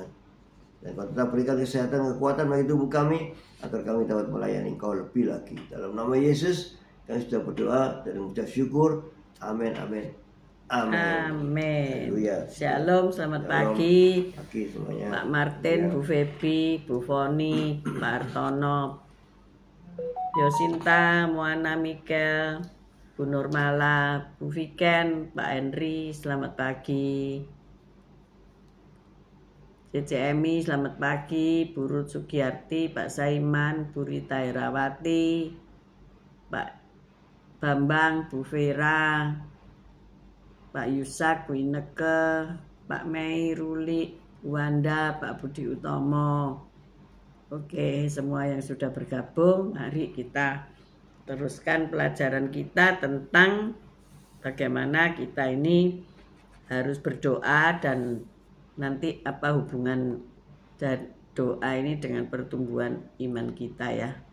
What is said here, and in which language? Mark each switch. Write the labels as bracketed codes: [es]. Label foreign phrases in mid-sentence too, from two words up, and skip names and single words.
[id] Dan Kau tetap berikan kesehatan, kekuatan bagi tubuh kami agar kami dapat melayani Kau lebih lagi. Dalam nama Yesus kami sudah berdoa dan mengucap syukur. Amin, amin, amin. Amin. Haleluya. Shalom, selamat Shalom. pagi Pagi semuanya. Pak Martin, Ya. Bu Febi, Bu Foni, Pak Artono, Yosinta, Moana Mikel, Bu Nurmala, Bu Viken, Pak Henry, selamat pagi. CCMI, selamat pagi. Bu Ruth Sugiyarti, Pak Saiman, Bu Rita Herawati, Pak Bambang, Bu Vera, Pak Yusak, Bu Ineke, Pak Mei, Ruli, Bu Wanda, Pak Budi Utomo. Oke, semua yang sudah bergabung, mari kita teruskan pelajaran kita tentang bagaimana kita ini harus berdoa dan nanti apa hubungan doa ini dengan pertumbuhan iman kita ya.